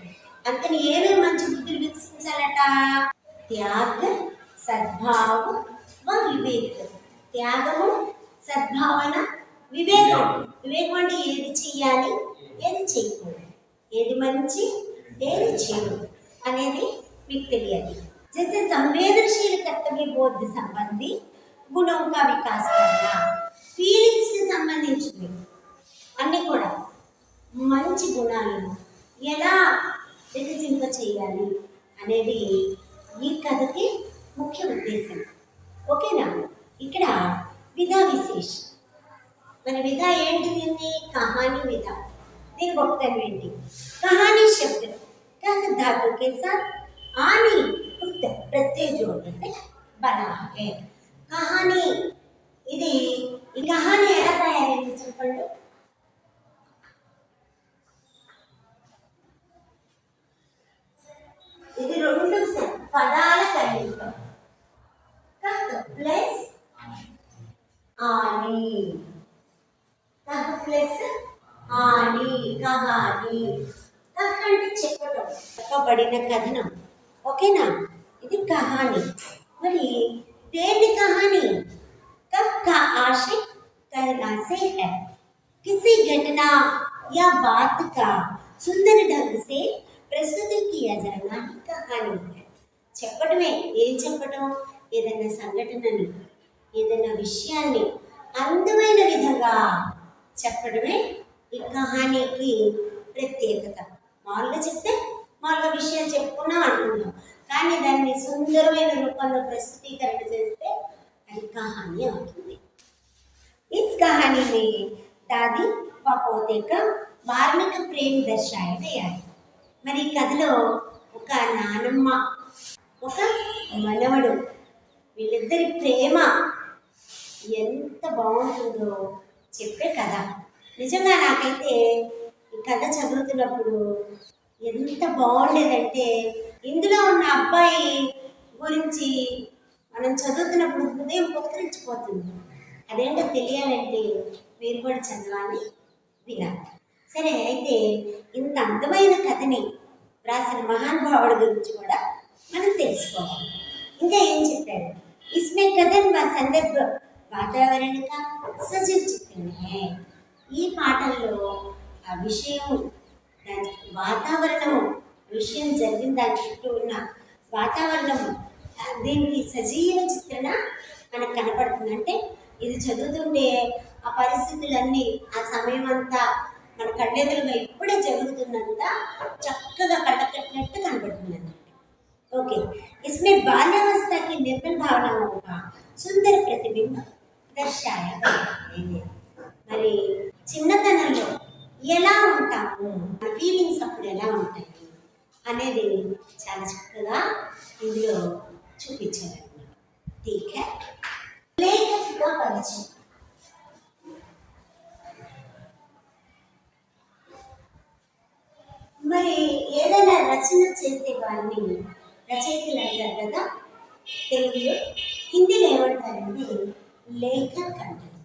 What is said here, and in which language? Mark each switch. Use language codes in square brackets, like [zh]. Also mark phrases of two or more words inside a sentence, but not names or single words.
[te] అందుకని ఏమేమి మంచి బుద్ధులు వికసించాలట? [hi] त्याग, सद्भाव व विवेक। [te] త్యాగము, సద్భావన, వివేకం। వివేకం అంటే ఏది చెయ్యాలి ఏది చేయకూడదు, ఏది మంచి ఏది చెడు అనేది మీకు తెలియాలి। [hi] जैसे संवेदनशील कर्तव्य बोध संबंधी गुणों का विकास करना, [te] फीलिंग्स కి సంబంధించినవి అన్నీ కూడా మంచి గుణాలను ఎలా వికసింప చేయాలి అనేది ఈ కథకి ముఖ్య ఉద్దేశం। ఓకేనా? ఇక్కడ [hi] विधा विशेष, [te] మన విధా ఏంటి? దీన్ని [hi] कहानी विधा। [te] దీని గొప్పతనం ఏంటి? [hi] कहानी शब्द कह धातु के साथ आनी प्रत्यय जोड़ने से बना है। [te] कहानी ఇది ఈ కహానీ ఎలా తయారైంది చెప్పండి। ఇది రెండు పదాల కలయిక, కహ్ ప్లస్ ఆని, కహ్ ప్లస్ ఆని కహానీ। కహ్ అంటే చెప్పడం, చెప్పబడిన కథనం। ఓకేనా? ఇది కహానీ। మరి దేని కహానీ? [hi] कब का आशय कहना से है, किसी घटना या बात का सुंदर ढंग से प्रस्तुत किया जाना ही कहानी है। [te] చెప్పడమే, ఏం చెప్పడం? ఏదైనా సంఘటనని, ఏదైనా విషయాన్ని అందమైన విధంగా చెప్పడమే ఈ కహానీకి ప్రత్యేకత। మామూలుగా చెప్తే మామూలుగా విషయాలు చెప్పుకున్నాం అనుకున్నాం, కానీ దాన్ని సుందరమైన రూపంలో ప్రస్తుతీకరణ చేస్తే అది कहानी అవుతుంది। [hi] इस कहानी में दादी व पोते का मार्मिक प्रेम दर्शाया गया है। [te] మరి ఈ కథలో ఒక నానమ్మ ఒక మనవడు వీళ్ళిద్దరి ప్రేమ ఎంత బాగుంటుందో చెప్పే కథ। నిజంగా నాకైతే ఈ కథ చదువుతున్నప్పుడు ఎంత బాగుండేదంటే, ఇందులో ఉన్న అబ్బాయి గురించి మనం చదువుతున్నప్పుడు హృదయం పులకరించిపోతుంది। అదేంటో తెలియాలంటే మీరు కూడా చదవాలి, వినాలి। సరే, అయితే ఇంత అందమైన కథని రాసిన మహానుభావుడి గురించి కూడా మనం తెలుసుకోవాలి। ఇంకా ఏం చెప్పారు? [hi] इसमें कथन व संदर्भ वातावरण का सजीव चित्रण है। [te] ఈ పాఠంలో ఆ విషయం, దాని వాతావరణము, విషయం జరిగిన దాని చుట్టూ ఉన్న వాతావరణము, దీనికి సజీవ చిత్రణ మనకు కనపడుతుంది. అంటే ఇది చదువుతుంటే ఆ పరిస్థితులన్నీ ఆ సమయం అంతా మన కళ్ళెదురుగా ఇప్పుడే జరుగుతున్నంత చక్కగా కట్టకట్టినట్టు కనపడుతుంది అన్నమాట. [hi] ओके, इसमें बाल्यावस्था की निर्मल भावनाओं का सुंदर प्रतिबिंब दर्शाया गया है. [te] మరి చిన్నతనంలో ఎలా ఉంటాము, ఫీలింగ్స్ అప్పుడు ఎలా ఉంటాయి అనేది చాలా చక్కగా ఇందులో చూపించారన్నమాట. [hi] ठीक है, [te] లేఖకుగా పరిచయం. మరి ఏదైనా రచన చేసే వారిని రచయితలు అంటారు కదా తెలుగులో. హిందీలో ఏమంటారంటే లేఖక్ అంటారు.